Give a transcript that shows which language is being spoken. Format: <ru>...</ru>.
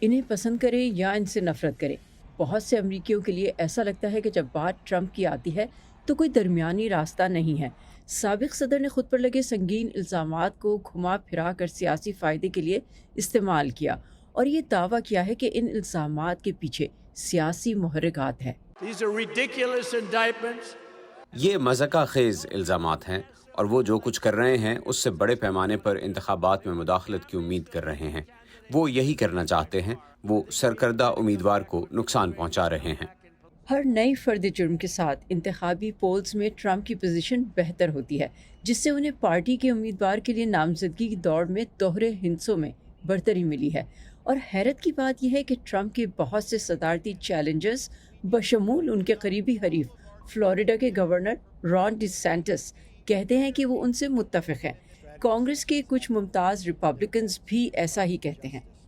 <ur>انہیں پسند کریں یا ان سے نفرت کریں، بہت سے امریکیوں کے لیے ایسا لگتا ہے کہ جب بات ٹرمپ کی آتی ہے تو کوئی درمیانی راستہ نہیں ہے۔ سابق صدر نے خود پر لگے سنگین الزامات کو گھما پھرا کر سیاسی فائدے کے لیے استعمال کیا اور یہ دعویٰ کیا ہے کہ ان الزامات کے پیچھے سیاسی محرکات ہیں۔</ur> <en>These are ridiculous indictments.</en> <ur>یہ مذاقہ خیز الزامات ہیں اور وہ جو کچھ کر رہے ہیں اس سے بڑے پیمانے پر انتخابات میں مداخلت کی امید کر رہے ہیں۔ وہ یہی کرنا چاہتے ہیں، وہ سرکردہ امیدوار کو نقصان پہنچا رہے ہیں۔ ہر نئی فرد جرم کے ساتھ انتخابی پولز میں ٹرمپ کی پوزیشن بہتر ہوتی ہے، جس سے انہیں پارٹی کے امیدوار کے لیے نامزدگی کی دوڑ میں دوہرے ہندسوں میں برتری ملی ہے۔ اور حیرت کی بات یہ ہے کہ ٹرمپ کے بہت سے صدارتی چیلنجرز بشمول ان کے قریبی حریف فلوریڈا کے گورنر ران ڈی سینٹس کہتے ہیں کہ وہ ان سے متفق ہیں۔ کانگریس کے کچھ ممتاز ریپبلکنز بھی ایسا ہی کہتے ہیں۔</ur>